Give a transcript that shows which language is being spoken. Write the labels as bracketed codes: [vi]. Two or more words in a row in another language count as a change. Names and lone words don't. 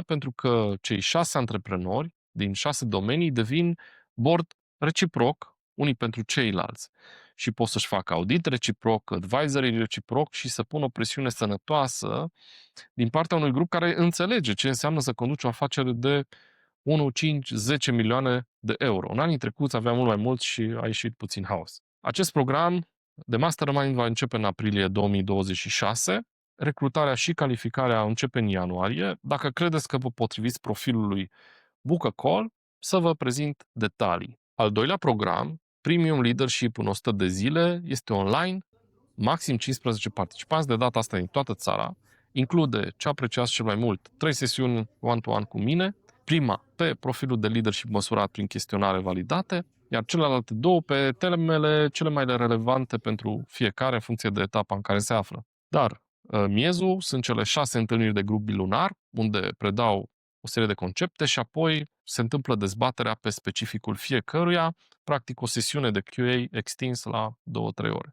[ro] Pentru că cei 6 antreprenori din 6 domenii devin board reciproc unii pentru ceilalți și pot să-și facă audit reciproc, advisory reciproc și să pună o presiune sănătoasă din partea unui grup care înțelege ce înseamnă să conduci o afacere de 1, 5, 10 milioane de euro. În anii trecuți aveam mult mai mult și a ieșit puțin haos. Acest program de Mastermind va începe în aprilie 2026. Recrutarea și calificarea începe în ianuarie. Dacă credeți că vă potriviți profilului, [en] book a call [ro] să vă prezint detalii. Al doilea program, Premium Leadership în 100 de zile, este online, maxim 15 participanți, de data asta din toată țara. Include ce apreciați cel mai mult, 3 sesiuni [en] one-to-one [ro] cu mine, prima pe profilul de leadership măsurat prin chestionare validate, iar celelalte 2 pe temele cele mai relevante pentru fiecare în funcție de etapa în care se află. Dar miezul sunt cele 6 întâlniri de grup bilunar, unde predau o serie de concepte și apoi se întâmplă dezbaterea pe specificul fiecăruia, practic o sesiune de QA extins la 2-3 ore.